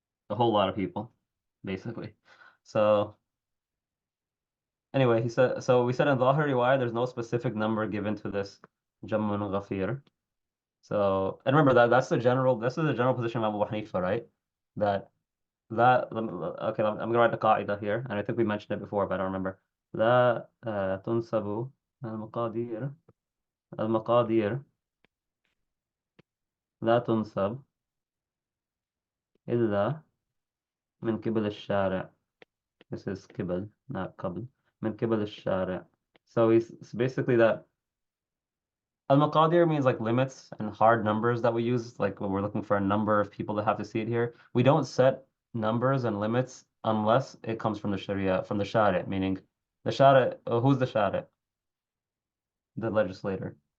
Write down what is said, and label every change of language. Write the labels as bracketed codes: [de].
[en] A whole lot of people, basically. So anyway, so we said in Zahir Riwayah, there's no specific number given to this Jammun Ghafir. So, and remember this is the general position of Abu Hanifa, right? That, okay, I'm gonna write the qaida here, and I think we mentioned it before, but I don't remember. [ar] لا تنسب المقادير المقادير لا تنسب إلا من قبل الشارع. [en] This is قبل, not قبل. [ar] من قبل الشارع. [en] So it's basically that al-maqadir means like limits and hard numbers that we use, like when we're looking for a number of people that have to see it here. We don't set numbers and limits unless it comes from the Sharia, from the Shari', meaning the Shari', who's the Shari'? The legislator.